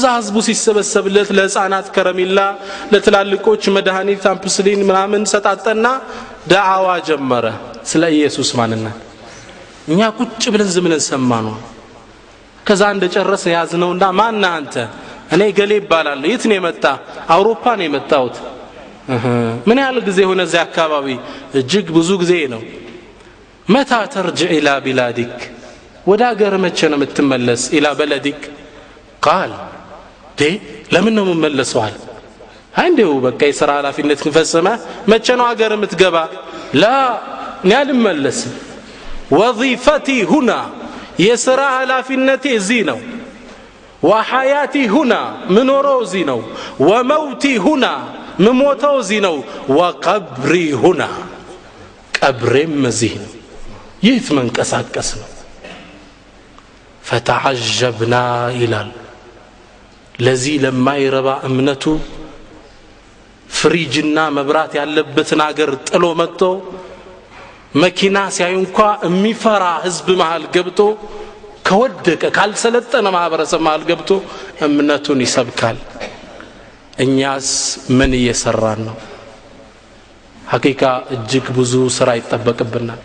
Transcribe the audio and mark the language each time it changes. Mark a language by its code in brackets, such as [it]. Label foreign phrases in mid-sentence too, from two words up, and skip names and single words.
[am] ህዝቡ ሲሰበሰብለት ለህፃናት ከረሚላ ለትላልቆች መድኃኒት አምፕስሊን ምናምን ሰጣጠና ዳዓዋ ጀመረ ስለ ኢየሱስ ማንነት እኛ ቁጭ ብለን ዝም ብለን ሰማነው ከዛ እንደጨረሰ ያዝነውና ማን አንተ እኔ ገሌ ይባላል የት ነው የመጣ አውሮፓ ነው የመጣሁት ምን ያህል ጊዜ ሆነ እዚህ አካባቢ እጅግ ብዙ ጊዜ ነው [ar] متى ترجع الى بلادك [am] ወደ ሀገር መቼ ነው የምትመለስ [ar] الى بلدك قال دي [am] ለምን ነው የምመለሰው አለ አንዴው በቃ የሥራ ኃላፊነት ከፈጸመ መቼ ነው ሀገር የምትገባ لا እኔ አልመለስም [ar] وظيفتي هنا [am] የሥራ ኃላፊነቴ እዚህ ነው [ar] وحياتي هنا منورو [am] እዚህ ነው [ar] وموتي هنا مموتو [am] እዚህ ነው [ar] وقبري هنا [am] ቀብሬም እዚህ ነው የት መንቀሳቀስ ነው فتعجبنا ይላል ለዚህ ለማይረባ እምነቱ ፍሪጅና መብራት ያለበትን ሀገር ጥሎ መጥቶ መኪና ሲያዩ እንኳን የሚፈራ ህዝብ መሃል ገብቶ ከወደቀ ካልሰለጠነ ማህበረሰብ መሃል ገብቶ እምነቱን ይሰብካል እኛስ ምን እየሰራን ነው ሐቂቃ እጅግ ብዙ ስራ ይጠበቅብናል